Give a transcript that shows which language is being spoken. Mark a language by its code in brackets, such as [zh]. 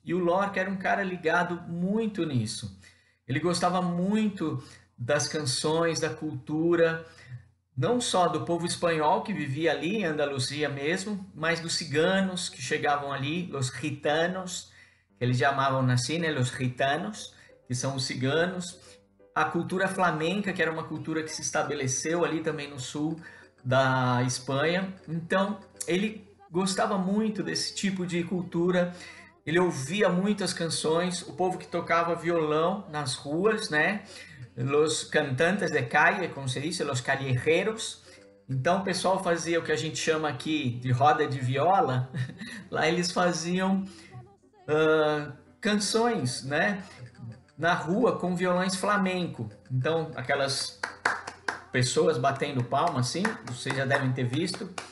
[pt] E o Lorca era um cara ligado muito nisso. Ele gostava muito das canções, da cultura, não só do povo espanhol que vivia ali em Andaluzia mesmo, mas dos ciganos que chegavam ali, os gitanos, que eles chamavam assim, né, os gitanos, que são os ciganos, a cultura flamenca, que era uma cultura que se estabeleceu ali também no sul da Espanha. Então, ele gostava muito desse tipo de cultura. Ele ouvia muitas canções, o povo que tocava violão nas ruas, né? [es] Los cantantes de calle, [pt] como se diz, [es] los callejeros. [pt] Então o pessoal fazia o que a gente chama aqui de roda de viola. Lá eles faziam canções, né? Na rua com violões flamenco. Então aquelas pessoas batendo palma assim, vocês já devem ter visto.